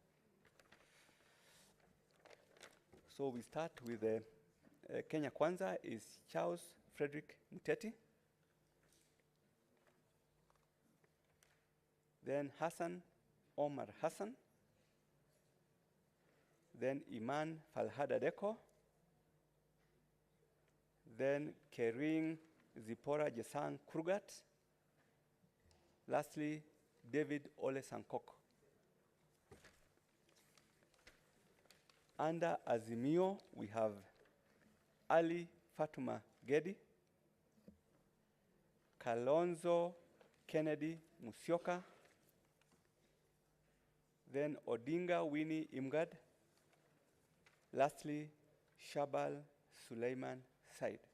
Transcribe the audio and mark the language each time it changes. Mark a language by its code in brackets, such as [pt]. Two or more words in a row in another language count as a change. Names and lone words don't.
[en] So we start with Kenya Kwanza is Charles Frederick Muteti. Then Hassan Omar Hassan. Then Iman Falhada Deko. Then Kering Zipora Jesang Krugat. Lastly, David Ole Sankok. Under Azimio, we have Ali Fatuma Gedi, Kalonzo Kennedy Musyoka, then Odinga Winnie Imgad, lastly Shabal Suleiman Said.